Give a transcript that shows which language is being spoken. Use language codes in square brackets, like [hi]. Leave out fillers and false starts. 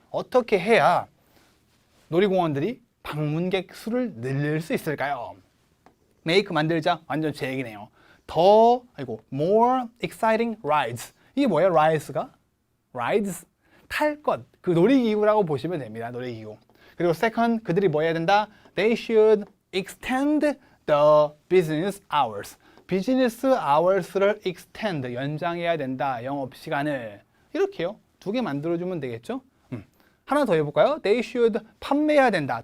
[ko] 어떻게 해야 놀이공원들이 방문객 수를 늘릴 수 있을까요? make 만들자 완전 제 얘기네요. [en] more exciting rides. [ko] 이게 뭐예요? rides 탈 것, 그 놀이기구라고 보시면 됩니다. 놀이기구. 그리고 second 그들이 뭐 해야 된다? [en] they should extend the business hours. [ko] 비즈니스 hours를 extend, 연장해야 된다. 영업시간을. 이렇게요. 두 개 만들어주면 되겠죠? 하나 더 해볼까요? [en] They should [ko] 판매해야 된다.